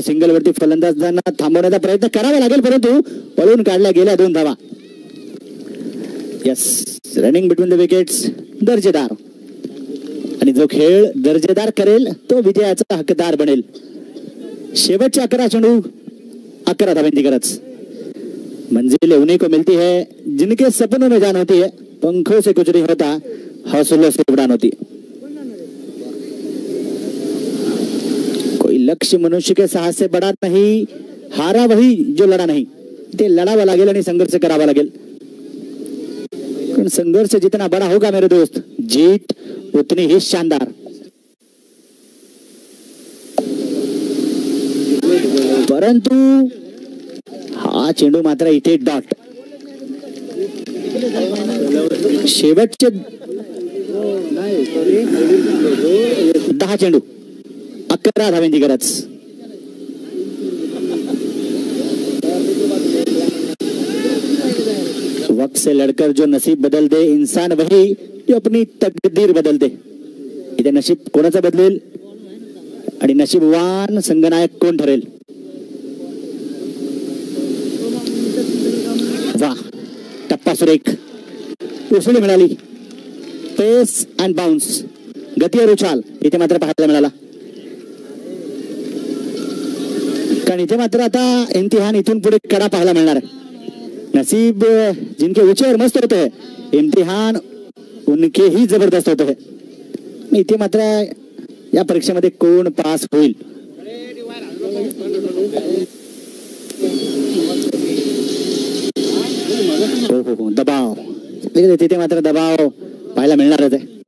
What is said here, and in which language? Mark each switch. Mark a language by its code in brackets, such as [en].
[mr] Single वरती फलंदाजांना थांबवण्याचा प्रयत्न करावा लागेल, परंतु पळून काढल्या गेल्या 2 धावा. [en] yes, running between the wickets [mr] दर्जेदार, आणि जो खेळ दर्जेदार करेल तो विजयाचा हकदार बनेल. शेवटचे 11 चेंडू 11 धावांची गरज. [hi] मंजिल उन्हीं को मिलती है जिनके सपनों में जान होती है, पंखों से कुछ नहीं होता, हौसलों से उड़ान होती. कोई लक्ष्य मनुष्य के साहस से बड़ा नहीं, हारा वही जो लड़ा नहीं. [mr] ते लढावा लागेल आणि संघर्ष करावा लागेल. [hi] संघर्ष जितना बड़ा होगा मेरे दोस्त, जीत उतनी ही शानदार. [mr] परंतु हा चेंडू मात्र इथे डॉट. शेवटचे 10 चेंडू 11 धावांची गरज. [hi] वक्त से लड़कर जो नसीब बदल दे इंसान वही जो अपनी तकदीर बदलते. [mr] इथे नशीब कोणाचं बदलेल आणि नशीबवान संगनायक कोण ठरेल? वा, टप्पा सुरेख, उसळी मिळाली. [en] pace and bounce, [hi] गती और उछाल [mr] इथे मात्र पाहायला मिळाला. कारण इथे मात्र आता इम्तिहान इथून पुढे कडा पाहायला मिळणार आहे. [hi] नसीब जिनके ऊंचे और मस्त होते हैं, इम्तिहान उनके ही जबरदस्त होते हैं. [mr] इथे मात्र या परीक्षेमध्ये कोण पास होईल? हो, दबाव, तिथे मात्र दबाव पाहायला मिळणारच आहे.